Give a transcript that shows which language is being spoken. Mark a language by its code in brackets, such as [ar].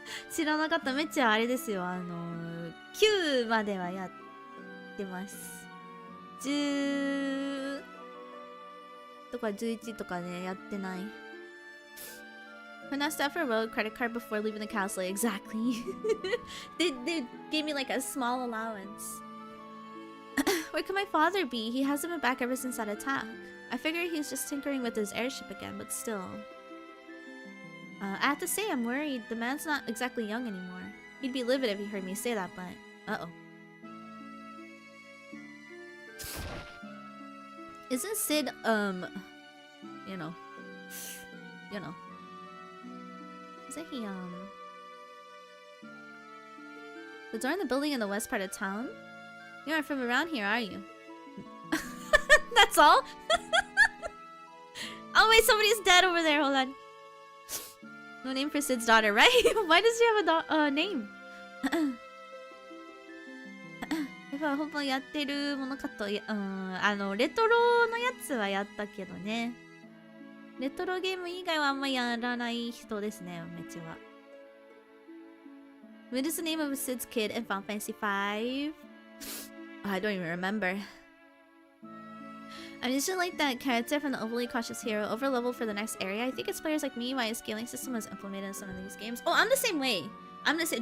[ja] 知らなかった。めっちゃあれですよ。9まではやってます。 10とか11とかね、やってない。 [en] Could not stop for a road credit card before leaving the castle. Exactly. they gave me like a small allowance. Where could my father be? He hasn't been back ever since that attack. I figure he's just tinkering with his airship again, but still. I have to say, I'm worried. The man's not exactly young anymore. He'd be livid if he heard me say that, but... Uh-oh. Isn't Sid, you know. Isn't he, the door in the building in the west part of town? You aren't from around here, are you? That's all? Oh wait, somebody's dead over there, hold on. No name for Sid's daughter, right? Why does she have a name? [ja] ほぼやってるものかと、レトロのやつはやったけどね。レトロゲーム以外はあんまやらない人ですね、めっちゃは。 [en] What is the name of Sid's kid in Final Fantasy V? Oh, I don't even remember. I'm usually like that character from the overly cautious hero, over-leveled for the next area. I think it's players like me why a scaling system was implemented in some of these games. Oh, I'm the same way. I'm the same.